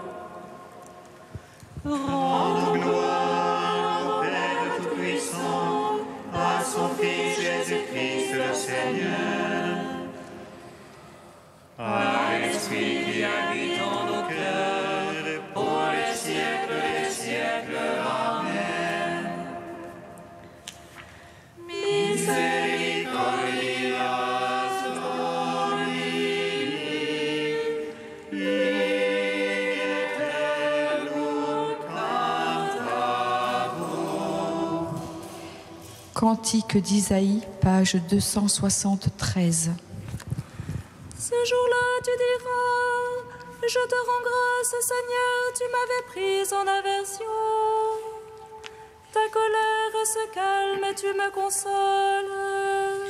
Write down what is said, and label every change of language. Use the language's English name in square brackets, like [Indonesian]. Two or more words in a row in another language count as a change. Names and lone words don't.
[French] Rendons gloire au Père Tout-Puissant, à son Fils Jésus-Christ le Seigneur, à l'Esprit qui habite en nos cœurs, pour les siècles des siècles. Amen. [Latin] Misericordias Domini, in aeternum cantamus. [French] Cantique d'Isaïe, page 273. Ce jour-là, tu diras, je te rends grâce, Seigneur, tu m'avais prise en aversion. Ta colère se calme et tu me consoles.